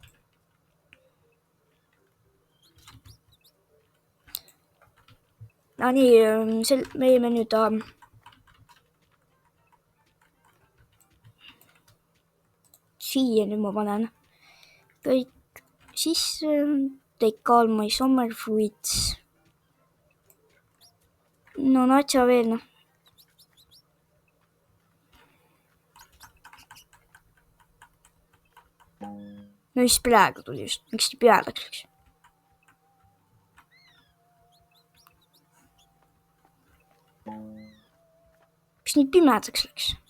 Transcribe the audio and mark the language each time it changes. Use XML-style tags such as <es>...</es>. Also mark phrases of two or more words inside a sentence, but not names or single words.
<et>Nii, me võime nüüd siia nüüd ma panen kõik sisse,</et> <en>take all my summer fruits.</en> <et>No natsa veel, noh. No mis praegu tuli just, miks nii peadaks läks? Miks nii pimedaks läks?</et>